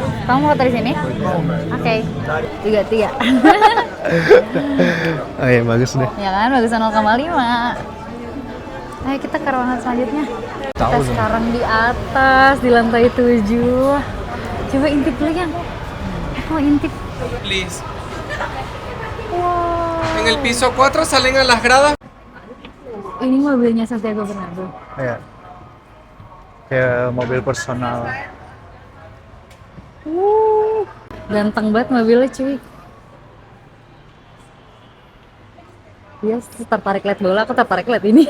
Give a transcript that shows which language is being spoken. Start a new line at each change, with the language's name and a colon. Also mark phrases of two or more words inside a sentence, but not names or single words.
Indonesian: Kamu foto di sini? Oke. 3. Oh iya, bagus deh. Ya kan, bagusan 0,5. Ayo kita ke ruangan selanjutnya. Tahu Kita dong. sekarang di atas, di lantai 7. Coba intip dulu yang. Aku mau intip. Please. Wow.
Spanish: En el piso 4 salen a las gradas.
Indonesian: Ini mobilnya Santiago Bernabéu. Iya. Kayak mobil personal. Ganteng banget mobilnya cuy. Dia tertarik liat bola, aku tertarik liat ini.